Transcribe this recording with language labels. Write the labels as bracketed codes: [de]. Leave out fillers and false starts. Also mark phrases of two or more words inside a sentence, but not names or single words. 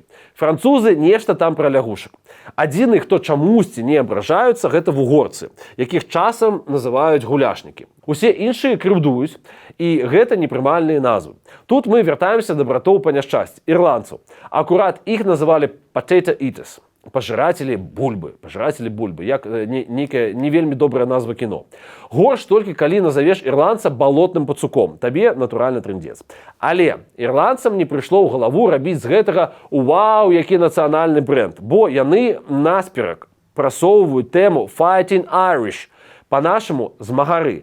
[be] Французы нешта там пра лягушак. Адзіны, хто чамусьці не абражаюцца, гэта вугорцы, якіх часам называюць гуляшнікі. Усе іншыя крыўдуюць, і гэта непрымальныя назвы. Тут мы вяртаемся да братоў па няшчасці, ірландцаў. Акурат іх называлі [en] potato eaters. [be] Пажирателі бульбы, як нейкая не вельмі добрая назва кіно. Горш толькі калі назавеш ірландца балотным пацуком, табе натуральна трындзец. Але ірландцам не прыйшло ў галаву рабіць з гэтага «Уау, які нацыянальны бренд», бо яны насперак прасоўваюць тэму [en] «Fighting Irish», [be] па-нашаму змагары.